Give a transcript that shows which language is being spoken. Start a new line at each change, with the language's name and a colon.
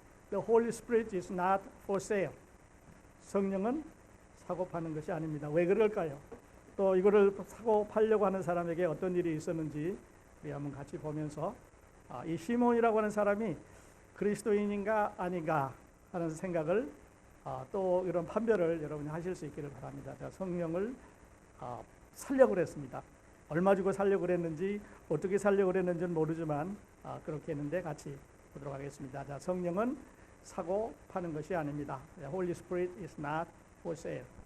English: The Holy Spirit is not for sale.
Korean: 성령은 사고 파는 것이 아닙니다. 왜 그럴까요? 또 이거를 사고 팔려고 하는 사람에게 어떤 일이 있었는지 우리 한번 같이 보면서 이 시몬이라고 하는 사람이 그리스도인인가 아닌가 하는 생각을 또 이런 판별을 여러분이 하실 수 있기를 바랍니다. 자, 성령을 살려고 그랬습니다. 얼마 주고 살려고 그랬는지 어떻게 살려고 그랬는지는 모르지만 그렇게 했는데 같이 보도록 하겠습니다. 자, 성령은 사고 파는 것이 아닙니다.
English: Holy Spirit is not for sale.